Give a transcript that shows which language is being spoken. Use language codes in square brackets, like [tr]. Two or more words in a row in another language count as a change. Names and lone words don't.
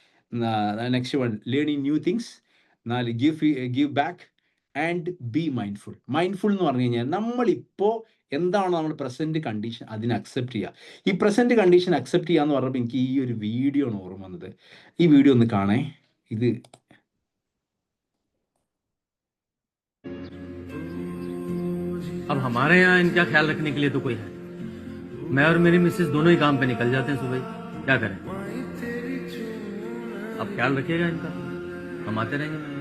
[en] Next one learning new things. 4 give back. And be mindful. [ml] മൈൻഡ്ഫുൾ എന്ന് പറഞ്ഞു കഴിഞ്ഞാൽ നമ്മളിപ്പോൾ എന്താണ് നമ്മൾ [en] present condition [ml] അതിനെ അക്സെപ്റ്റ് ചെയ്യുക. ഈ [en] present condition accept [ml] ചെയ്യുക എന്ന് പറഞ്ഞപ്പോൾ എനിക്ക് ഈ ഒരു വീഡിയോ ആണ് ഓർമ്മ വന്നത്. ഈ വീഡിയോ ഒന്ന് കാണേ. ഇത് [hi] अब हमारे यहाँ इनका ख्याल रखने के लिए तो कोई है। मैं और मेरी मिसेस दोनों ही काम पे निकल जाते हैं सुबह। क्या करें? अब ख्याल रखिएगा इनका, हम आते रहेंगे।